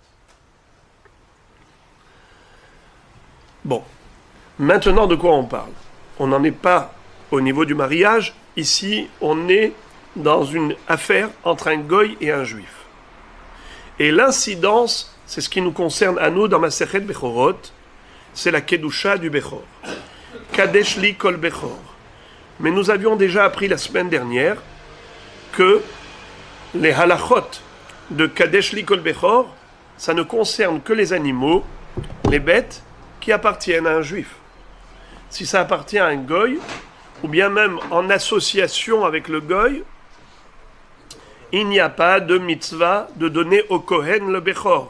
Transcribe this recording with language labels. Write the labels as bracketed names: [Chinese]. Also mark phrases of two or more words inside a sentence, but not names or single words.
[French] Bon, maintenant de quoi on parle? On n'en est pas au niveau du mariage. Ici, on est dans une affaire entre un goy et un juif. Et l'incidence, c'est ce qui nous concerne à nous dans Masechet Bechorot, c'est la Kedusha du Bechor. [Hebrew] קדש לי כל בכור. [French] Mais nous avions déjà appris la semaine dernière que les halachot de [Hebrew] קדש לי כל בכור, [French] ça ne concerne que les animaux, les bêtes, qui appartiennent à un juif. Si ça appartient à un goy, ou bien même en association avec le goy, il n'y a pas de mitzvah de donner au Kohen le Bechor.